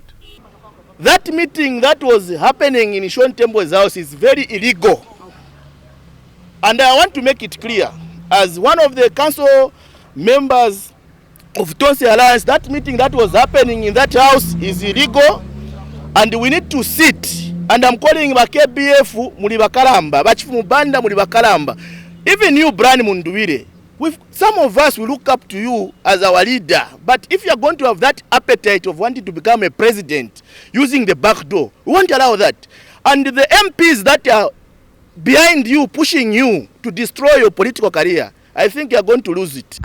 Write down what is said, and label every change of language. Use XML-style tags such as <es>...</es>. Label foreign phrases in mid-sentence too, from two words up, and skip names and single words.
<en>That meeting that was happening in Sean Tembo's house is very illegal. And I want to make it clear, as one of the council members of Tonse Alliance, that meeting that was happening in that house is illegal, and we need to sit. And I'm calling</en> <bem>KBF muli bakalamba, bachifu mubanda muli bakalamba.</bem> <en>Even you, Brian Munduwire, some of us will look up to you as our leader. But if you are going to have that appetite of wanting to become a president using the back door, we won't allow that. And the MPs that are behind you, pushing you to destroy your political career, I think you are going to lose it.</en>